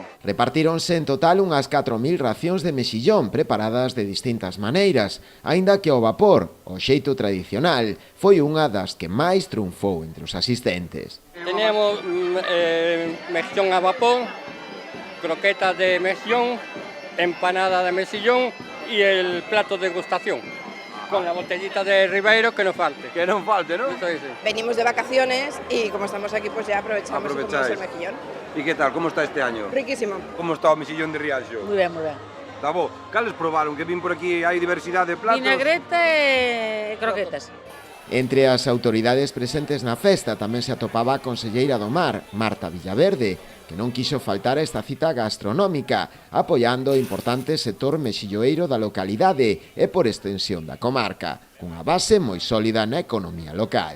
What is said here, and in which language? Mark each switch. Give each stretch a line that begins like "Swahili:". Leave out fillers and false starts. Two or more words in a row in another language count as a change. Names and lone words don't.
Galician: Repartíronse en total unhas 4.000 racións de mexillón preparadas de distintas maneiras, aínda que o vapor, o xeito tradicional, foi unha das que máis triunfou entre os asistentes.
Spanish: Teníamos mexillón a vapor, croquetas de mexillón, empanada de mexillón y el plato de degustación. Con la botellita de Ribeiro que no falte.
Galician: Que non falte, ¿no?
Spanish: Sí, sí. Venimos de vacaciones y como estamos aquí pues ya aprovechamos y comemos el mejillón. ¿Y qué tal? ¿Cómo está este año? Riquísimo.
Galician: ¿Cómo está o mexillón de Rianxo?
Spanish: Muy bien, muy bien.
Galician: Está bo. Cales probaron? Que vin por aquí hai diversidade de platos. Vinagreta e croquetas. Entre as autoridades presentes na festa tamén se atopaba a conselleira do Mar, Marta Villaverde, que non quixo faltar a esta cita gastronómica, apoiando o importante sector mexilloeiro da localidade e por extensión da comarca, cunha base moi sólida na economía local.